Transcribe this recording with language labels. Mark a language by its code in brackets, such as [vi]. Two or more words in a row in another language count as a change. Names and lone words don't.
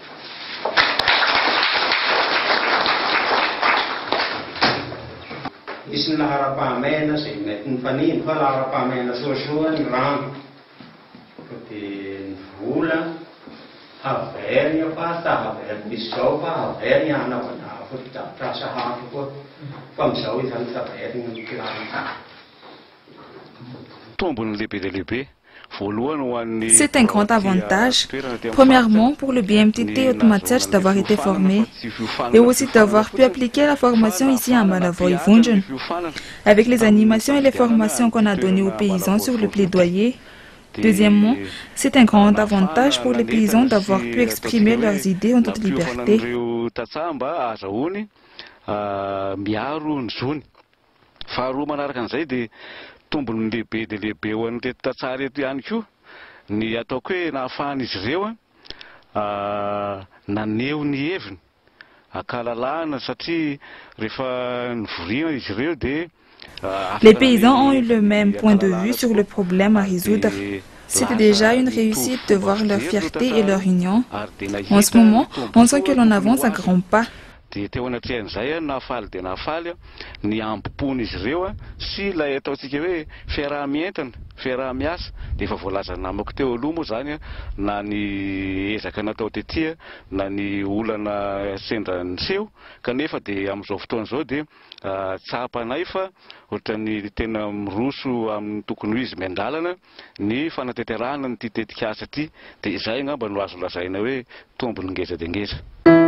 [mg] Misy ny lahara-pahamehana izay mety nyfanino fa lahara-pahamehana soasoa ny rano dia ny vola havery fa tahavery misy zao fa havery anaovana fotodrafitrasa hafa koa fa amin'izao izany tavery ny kirano. Tombony lehibe dia lehibe. [fr] C'est un grand avantage, premièrement pour le BMTT Otmatiach d'avoir été formé et aussi d'avoir pu appliquer la formation ici à Malavoie-Vunjon. Avec les animations et les formations qu'on a données aux paysans sur le plaidoyer. Deuxièmement, c'est un grand avantage pour les paysans d'avoir pu exprimer leurs idées en toute liberté. [mg] Tombony lehibe dia lehibe ho an'ny reto tantsara eto ihany koa ny ataoko hoe nahafahan'izy ireo naneho ny heviny akalalahana satria rehefa nivoriana izy ireo dia [fr] les paysans ont eu le même point de vue sur le problème à résoudre. C'était déjà une réussite de voir leur fierté et leur union. En ce moment, on sent que l'on avance à grands pas. [mg] Dia teo anatrehan'izay nahafaly dia nahafaly ny ambopony izy ireo sy ilay ataontsika hoe fiaraha-mientana fiaraha-miasa dia efa voalaza namako teo aloha moa zany na ny ezaka natao tetỳ na ny olana sendra niseho kanefa dia amin'izao fotoana izao dia tsapanay fa ohatran'ny tena miroso amin'ny tokony ho izy miandalana ny fanateterahana ny ty tetikasa ty dia izay angamba no azo lazaina hoe tombony ngeza dia ngeza.